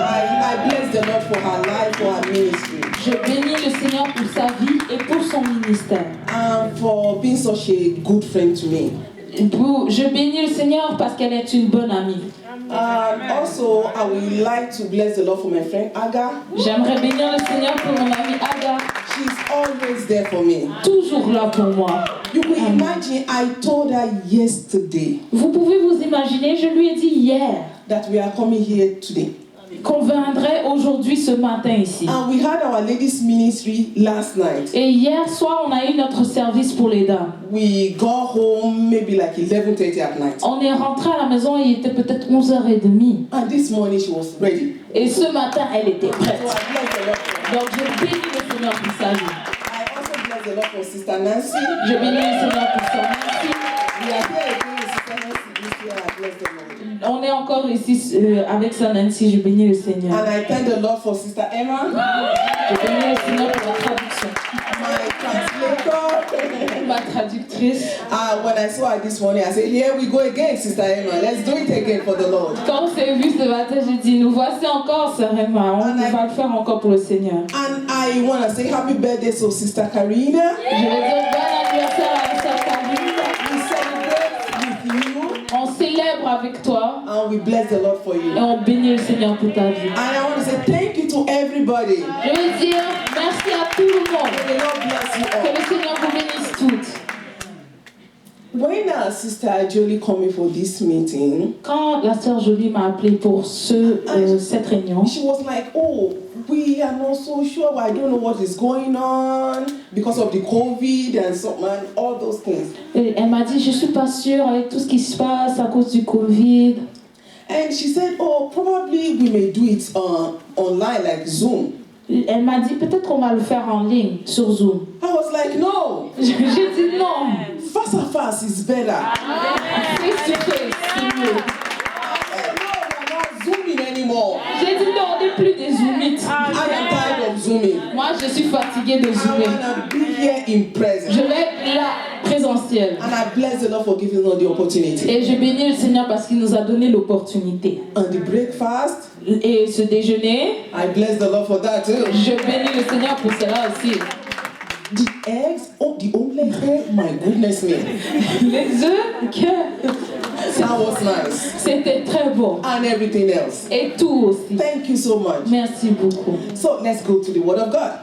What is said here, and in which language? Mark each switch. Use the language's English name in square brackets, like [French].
[English] I bless the Lord for her life, for her ministry, [French] Je bénis le Seigneur pour sa vie et pour son ministère. [English] and for being such a good friend to me. [French] Je bénis le Seigneur parce qu'elle est une bonne amie. [English] Also, I would like to bless the Lord for my friend Aga. [French] J'aimerais bénir le Seigneur pour mon amie Aga, [English] She's always there for me. [French] toujours là pour moi. [English] You can imagine, I told her yesterday [French] Vous pouvez vous imaginer, je lui ai dit hier [English] that we are coming here today. [French] qu'on viendrait aujourd'hui ce matin ici. [English] And we had our ladies ministry last night. [French] Et hier soir, on a eu notre service pour les dames. [English] We got home maybe like 11:30 at night. [French] On est rentré à la maison, il était peut-être 11h30. [English] And this morning she was ready. [French] Et ce matin, elle était prête. [English] So I bless the Lord for her. [French] Donc je bénis le Seigneur pour sa vie. [English] I also bless the Lord for Sister Nancy. [French] Je bénis le Seigneur pour sa vie. [English] We are here again with Sister Nancy this year. I bless the Lord. [French] On est encore ici avec Sœur Nancy, je bénis le Seigneur. [English] And I thank the Lord for Sister Emma, [French] Je bénis le Seigneur pour la traduction. [English] my translator. [French] Ma traductrice. [English] When I saw her this morning, I said, here we go again, Sister Emma. Let's do it again for the Lord. [French] Quand on s'est vu ce matin, j'ai dit, nous voici encore, Sœur Emma. On va le faire encore pour le Seigneur. [English] And I want to say happy birthday to Sister Karina. [French] Je vais dire bon anniversaire à Sœur Karine. [English] We celebrate with you. [French] On célèbre avec toi [English] And we bless the Lord for you. [French] et on bénit le Seigneur pour ta vie. [English] And I want to say thank you to everybody. [French] Je veux dire merci à tout le monde. [English] May the Lord bless you [French] Que [English] all. [French] le Seigneur vous bénisse toutes. [English] When Sister Jolie coming for this meeting, [French] Quand la sœur Jolie m'a appelé pour cette réunion, [English] she was like, oh, we are not so sure. I don't know what is going on because of the COVID and all those things. [French] elle m'a dit, je suis pas sûre avec tout ce qui se passe à cause du Covid. [English] And she said, oh, probably we may do it online, like Zoom. [French] Elle m'a dit, peut-être on va le faire en ligne, sur Zoom. [English] I was like, no, [French] J'ai dit non. face à face [English] is better. Face to face, [French] c'est mieux. [English] No, we're not zooming anymore. [French] J'ai dit non, on n'est plus des zoomites. [English] I am tired of zooming. [French] Moi, je suis fatiguée de [English] I [French] zoomer. [English] want to be here in presence. [French] Je vais être là, présentielle. [English] And I bless the Lord for giving us the opportunity. [French] Et je bénis le Seigneur parce qu'il nous a donné l'opportunité. [English] And the breakfast, [French] Et ce déjeuner, [English] I bless the Lord for that too. [French] je bénis le Seigneur pour cela aussi. [English] The eggs, the omelette, oh my goodness me. [French] Les œufs, [English] That was nice. [French] c'était très bon. [English] And everything else. [French] Et tout aussi. [English] Thank you so much. [French] Merci beaucoup. [English] So let's go to the Word of God.